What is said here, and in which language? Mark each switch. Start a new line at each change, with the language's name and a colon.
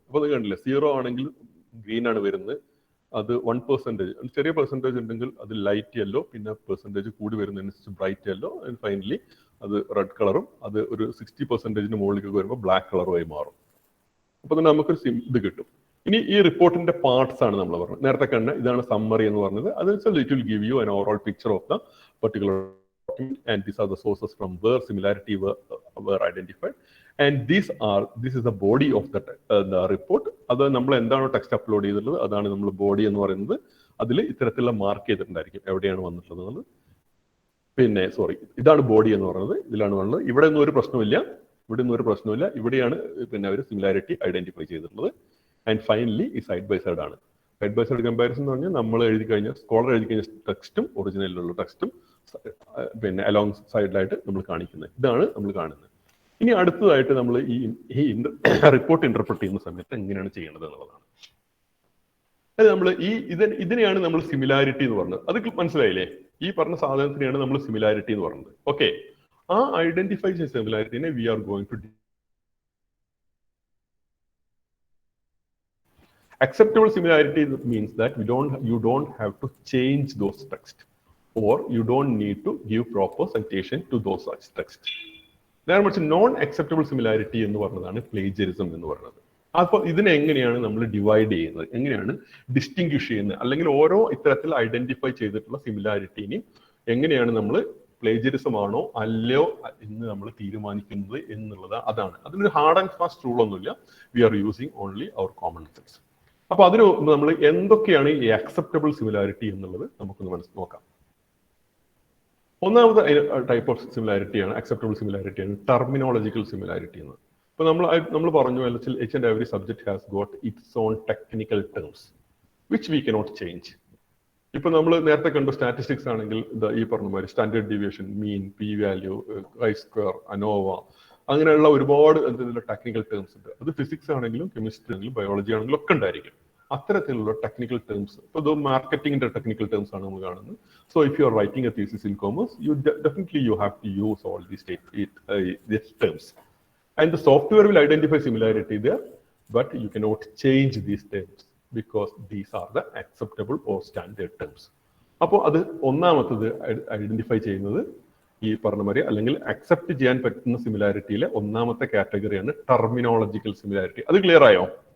Malayalam: അപ്പൊ അത് കണ്ടില്ലേ, 0 ആണെങ്കിൽ ഗ്രീൻ ആണ് വരുന്നത്, അത് 1%, ചെറിയ പെർസെൻറ്റേജ് ഉണ്ടെങ്കിൽ അത് ലൈറ്റ് യെല്ലോ, പിന്നെ പെർസെൻറ്റേജ് കൂടി വരുന്നതിനനുസരിച്ച് ബ്രൈറ്റ് യെല്ലോ, ആൻഡ് ഫൈനലി അത് റെഡ് കളറും, അത് ഒരു 60% മുകളിലേക്ക് വരുമ്പോൾ ബ്ലാക്ക് കളറുമായി മാറും. അപ്പൊ തന്നെ നമുക്കൊരു ഇത് കിട്ടും. ഇനി ഈ റിപ്പോർട്ടിന്റെ പാർട്സ് ആണ് നമ്മൾ പറഞ്ഞത്. നേരത്തെ കണ്ട ഇതാണ് സമ്മറി എന്ന് പറഞ്ഞത്. അതനുസരിച്ച്
English: It will give you an overall picture of the particular document, and these are the sources from where similarity were identified, and this is the body of the report.
Malayalam: അത് നമ്മൾ എന്താണോ ടെക്സ്റ്റ് അപ്ലോഡ് ചെയ്തിട്ടുള്ളത് അതാണ് നമ്മൾ body എന്ന് പറയുന്നത്. അതിൽ ഇത്തരത്തിലുള്ള മാർക്ക് ചെയ്തിട്ടുണ്ടായിരിക്കും എവിടെയാണ് വന്നിട്ടുള്ളത്. ഇതാണ് ബോഡി എന്ന് പറയുന്നത്. ഇതിലാണ് വന്നത്. ഇവിടെ ഒന്നും ഒരു പ്രശ്നമില്ല. ഇവിടെയാണ് അവർ സിമിലാരിറ്റി ഐഡന്റിഫൈ ചെയ്തിട്ടുള്ളത്. ആൻഡ് ഫൈനലി ഈ സൈഡ് ബൈ സൈഡ് ആണ്. സൈഡ് ബൈ സൈഡ് കമ്പാരിസൺ എന്ന് പറഞ്ഞാൽ നമ്മൾ എഴുതി കഴിഞ്ഞ സ്കോളർ എഴുതി കഴിഞ്ഞ ടെക്സ്റ്റും ഒറിജിനലിലുള്ള ടെക്സ്റ്റും അലോങ് സൈഡിലായിട്ട് നമ്മൾ കാണിക്കുന്നത്. ഇതാണ് നമ്മൾ കാണുന്നത്. ഇനി അടുത്തതായിട്ട് നമ്മൾ ഈ റിപ്പോർട്ട് ഇന്റർപ്രറ്റ് ചെയ്യുന്ന സമയത്ത് എങ്ങനെയാണ് ചെയ്യേണ്ടത് എന്നുള്ളതാണ്. അത് നമ്മൾ ഇതിനെയാണ് നമ്മൾ സിമിലാരിറ്റി എന്ന് പറഞ്ഞത്. അത് മനസ്സിലായില്ലേ? ഈ പറഞ്ഞ സാധനത്തിനെയാണ് നമ്മൾ സിമിലാരിറ്റി എന്ന് പറയുന്നത്. ഓക്കെ, ആ ഐഡന്റിഫൈ ചെയ്ത സിമിലാരിറ്റിനെ
English: We are going to acceptable similarity means that you don't have to change those text, or you don't need to give proper citation to those such text.
Malayalam: നേരെ മറിച്ച് നോൺ അക്സെപ്റ്റബിൾ സിമിലാരിറ്റി എന്ന് പറഞ്ഞതാണ് plagiarism എന്ന് പറയുന്നത്. അപ്പോൾ ഇതിനെ എങ്ങനെയാണ് നമ്മൾ ഡിവൈഡ് ചെയ്യുന്നത്, എങ്ങനെയാണ് ഡിസ്റ്റിങ്ക്വിഷ് ചെയ്യുന്നത്, അല്ലെങ്കിൽ ഓരോ ഇത്തരത്തിൽ ഐഡന്റിഫൈ ചെയ്തിട്ടുള്ള സിമിലാരിറ്റിനെയും എങ്ങനെയാണ് നമ്മൾ പ്ലേജറിസം ആണോ അല്ലയോ എന്ന് നമ്മൾ തീരുമാനിക്കുന്നത് എന്നുള്ളത്. അതിനൊരു ഹാർഡ് ആൻഡ് ഫാസ്റ്റ് റൂൾ ഒന്നുമില്ല.
English: We are using only our common sense.
Malayalam: അപ്പൊ അതിന് നമ്മൾ എന്തൊക്കെയാണ് ഈ അക്സെപ്റ്റബിൾ സിമിലാരിറ്റി എന്നുള്ളത് നമുക്കൊന്ന് നോക്കാം. ഒന്നാമത്തെ ടൈപ്പ് ഓഫ് സിമിലാരിറ്റിയാണ് അക്സെപ്റ്റബിൾ സിമിലാരിറ്റിയാണ് ടെർമിനോളജിക്കൽ സിമിലാരിറ്റി എന്ന്. ഇപ്പൊ നമ്മൾ പറഞ്ഞു,
English: each and every subject has got its own technical terms which we cannot change.
Malayalam: ഇപ്പൊ നമ്മൾ നേരത്തെ കണ്ടു സ്റ്റാറ്റിസ്റ്റിക്സ് ആണെങ്കിൽ ഈ പറഞ്ഞ മാതിരി standard deviation, mean, P value, I square, ANOVA, അങ്ങനെയുള്ള ഒരുപാട് ടെക്നിക്കൽ ടേംസ് ഉണ്ട്. അത് ഫിസിക്സ് ആണെങ്കിലും കെമിസ്ട്രി ആണെങ്കിലും ബയോളജി ആണെങ്കിലും ഒക്കെ ഉണ്ടായിരിക്കും അത്തരത്തിലുള്ള ടെക്നിക്കൽ ടേംസ്. ഇപ്പൊ ഇത് മാർക്കറ്റിംഗിന്റെ ടെക്നിക്കൽ ടേംസ് ആണ് നമ്മൾ കാണുന്നത്.
English: So if you are writing a thesis in commerce, definitely you have to use all these terms, and the software will identify similarity there, but you cannot change these terms because these are the acceptable or standard terms.
Malayalam: അപ്പോൾ അത് ഒന്നാമത്തത് identify ചെയ്യുന്നത് ഈ പറഞ്ഞ മാതിരി അല്ലെങ്കിൽ accept ചെയ്യാൻ പറ്റുന്ന സിമിലാരിറ്റിയിലെ ഒന്നാമത്തെ കാറ്റഗറിയാണ് ടെർമിനോളജിക്കൽ സിമിലാരിറ്റി. അത് ക്ലിയർ ആയോ?